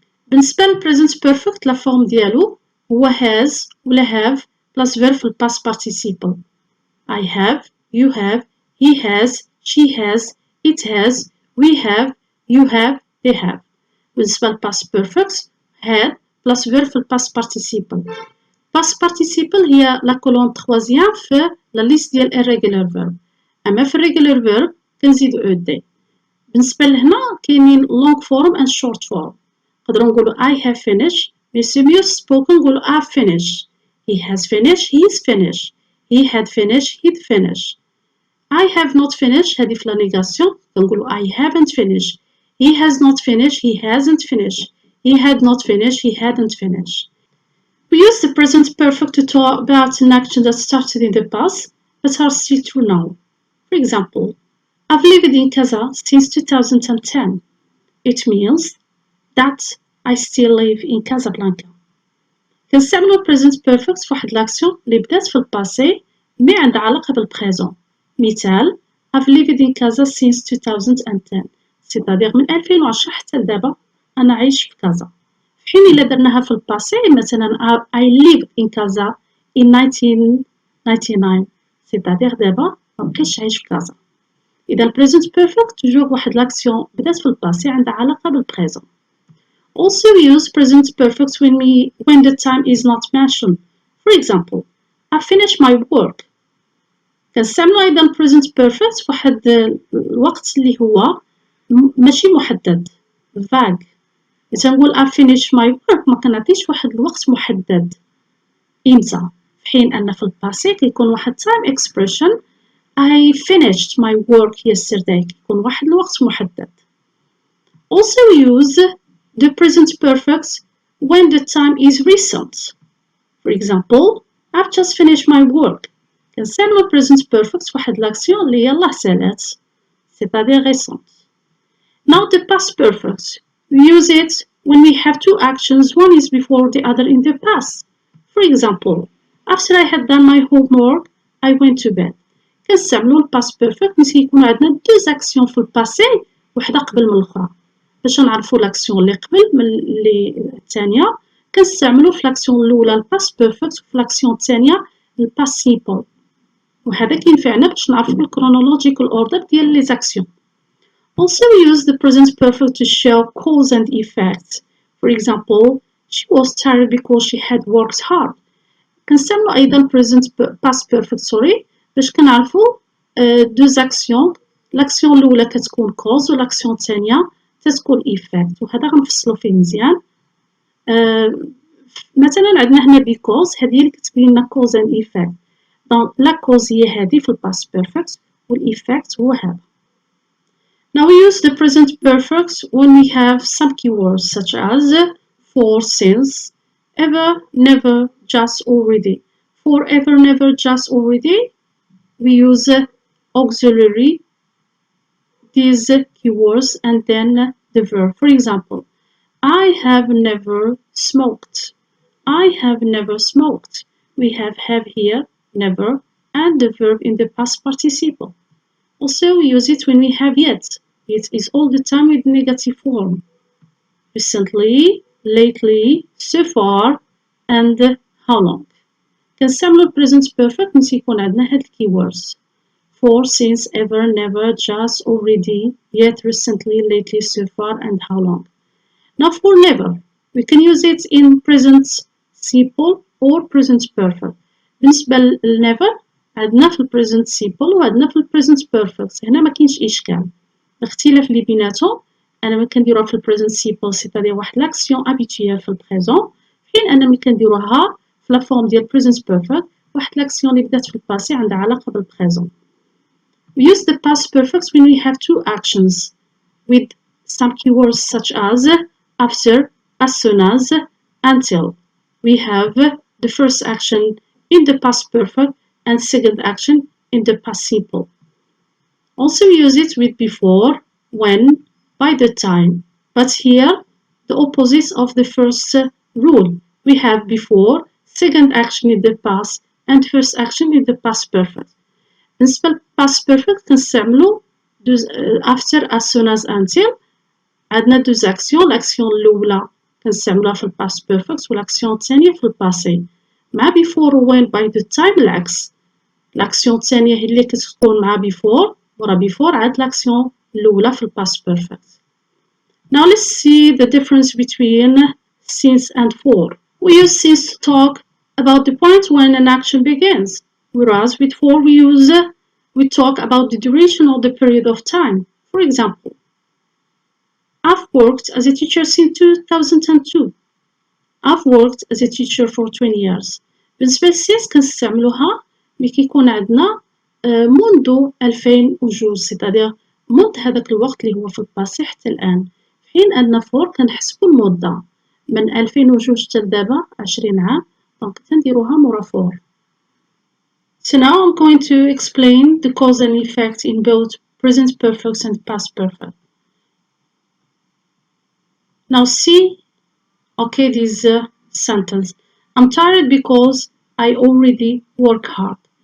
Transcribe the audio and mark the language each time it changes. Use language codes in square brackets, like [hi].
[ar] بالنسبة للpresent perfect لا فورم ديالو هو has ولا have plus verb في past participle. [en] I have, you have, he has, she has, it has, we have, you have, they have. [ar] بالنسبة للpast perfect had plus verb في past participle. past participle هي لا كولون تخوازيام في لا ليست ديال irregular verb. أما في regular verb كنزيدو ed. بالنسبة لهنا كاينين long form and short form. نقدروا نقولوا [en] I have finished [fr] mais c'est mieux [ar] spoken نقولوا [en] I've finished. He has finished, he's finished. He had finished, he'd finished. I have not finished [ar] هذه في لا نيغاسيون كنقولوا [en] I haven't finished. He has not finished, he hasn't finished. He had not finished, he hadn't finished. We use the present perfect to talk about an action that started in the past but are still true now. For example, I've lived in Casa since 2010. It means that I still live in Casablanca. [ar] كنستعملو present perfect في واحد لاكسيون اللي بدات في الباسي مي عندها علاقة بالبريزون. مثال [en] I've lived in Casa since 2010. [fr] c'est-à-dire [ar] من 2010 حتى لدابا أنا عايش في كازا. في حين إلا درناها في الباسي مثلا [en] I lived in Casa in 1999. [fr] c'est-à-dire [ar] دابا مبقيتش عايش في كازا. إذا present perfect توجور واحد لاكسيون بدات في الباسي عندها علاقة بالبريزون. [en] Also we use present perfect when the time is not mentioned. For example, I finished my work. [ar] كنستعملو أيضا present perfect في واحد الوقت اللي هو ماشي محدد vague. تنقول [en] I finished my work [ar] ما كنعطيش واحد الوقت محدد إمتى، في حين أن في الباسي كيكون واحد [en] time expression I finished my work yesterday [ar] كيكون واحد الوقت محدد. [en] Also we use the present perfect when the time is recent. For example, I've just finished my work. [ar] كنستعملو present perfect في واحد لاكسيون اللي يلاه سالات [fr] c'est-à-dire récente. [en] Now the past perfect. We use it when we have two actions, one is before the other in the past. For example, after I had done my homework, I went to bed. [ar] كنستعملو الباست بيرفكت ملي كيكون عندنا دوز اكسيون في الباسي وحده قبل من الاخرى. باش نعرفو لاكسيون اللي قبل من اللي الثانيه كنستعملو في لاكسيون الاولى الباست بيرفكت وفي لاكسيون الثانيه الباست سيمبل. وهذا كينفعنا باش نعرفو الكرونولوجيكال اوردر ديال لي زاكسيون. [en] Also we use the present perfect to show cause and effect. For example, she was tired because she had worked hard. [ar] كنستعملو ايضا past perfect باش كنعرفو دوز اكسيون. لاكسيون الاولى كتكون cause ولاكسيون الثانيه تتكون effect وهذا غنفصلو فيه مزيان. مثلا عندنا هنا because هذه اللي كتبين لنا [en] cause and effect. [ar] دونك لا cause هي هذه في الباست بيرفكت والeffect هو هذا. [en] Now we use the present perfect when we have some keywords such as for, since, ever, never, just, already. For, ever, never, just, already, we use auxiliary, these keywords, and then the verb. For example, I have never smoked. I have never smoked. We have here, never, and the verb in the past participle. Also, we use it when we have yet. It is all the time with negative form. Recently, lately, so far, and how long. [ar] كنستعملو present perfect ملي يكون عندنا هاد keywords. [en] For, since, ever, never, just, already, yet, recently, lately, so far, and how long. Now for never, we can use it in present simple or present perfect. [ar] بالنسبة لnever عندنا في present simple وعندنا في present perfect. هنا ما كاينش إشكال. الاختلاف اللي بيناتهم أنا ملي كنديروها في present simple سيتادير واحد [fr] l'action habituelle [ar] في البريزون، في حين أنا ملي كنديروها في لا فورم ديال present perfect واحد l'action اللي بدات في الباسي عندها علاقة بالبريزون. [en] We use the past perfect when we have two actions with some keywords such as after, as soon as, until. We have the first action in the past perfect and second action in the past simple. Also we use it with before, when, by the time. But here, the opposite of the first rule. We have before, second action in the past, and first action in the past perfect. [ar] بالنسبة past perfect كنستعملو after, as soon as, until. عندنا دوز اكسيون، الاكسيون الاولى كنستعملوها في الباست بيرفكت والاكسيون الثانيه في الباسي. مع بيفور وين باي ذا تايم العكس، الاكسيون الثانيه هي اللي كتكون مع بيفور ورا بيفور عاد الاكسيون الاولى في الباست بيرفكت. [en] Now let's see the difference between since and for. We use since to talk about the point when an action begins, whereas with for we talk about the duration or the period of time. For example, I've worked as a teacher since 2002. I've worked as a teacher for 20 years. [ar] بالنسبة للسيس كنستعملوها ملي كيكون عندنا منذ 2002 سيتادير منذ هذاك الوقت اللي هو في الباسي حتى الآن، في حين أن فور كنحسبو المدة من 2002 حتى لدابا 20 عام، دونك كنديروها مورا فور. [en] So now I'm going to explain the cause and effect in both present perfect and past perfect. Now see, okay, this sentence. I'm tired because I already work hard.